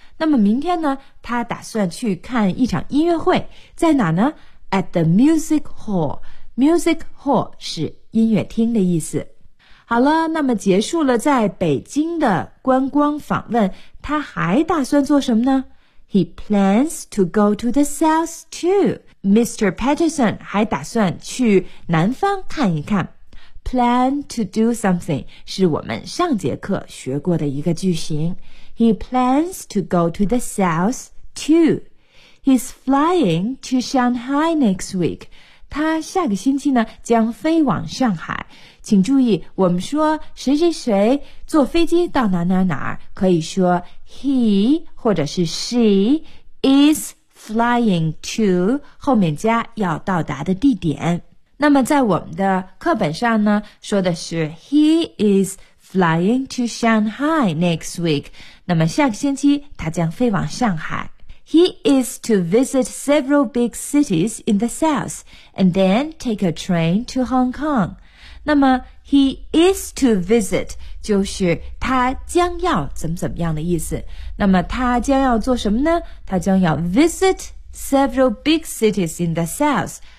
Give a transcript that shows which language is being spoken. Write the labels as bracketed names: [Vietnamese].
[Chinese] 那么明天呢，他打算去看一场音乐会，在哪呢？ [English] At the Music Hall. Music Hall [Chinese] 是音乐厅的意思。好了，那么结束了在北京的观光访问，他还打算做什么呢？ [English] He plans to go to the south too. [Chinese] Mr. Patterson 还打算去南方看一看。 [English] Plan to do something [Chinese] 是我们上节课学过的一个句型。 [English] He plans to go to the south too. He's flying to Shanghai next week. [Chinese] 他下个星期呢将飞往上海。请注意，我们说谁谁谁坐飞机到哪哪哪，可以说 he 或者是 [English] she is flying to [Chinese] 后面加要到达的地点。那么在我们的课本上呢，说的是 [English] he is flying to Shanghai next week. [Chinese] 那么下个星期他将飞往上海。 [English] He is to visit several big cities in the south and then take a train to Hong Kong. [Chinese] 那么 [English] he is to visit [Chinese] 就是他将要怎么怎么样的意思。那么他将要做什么呢？他将要 [English] visit several big cities in the south.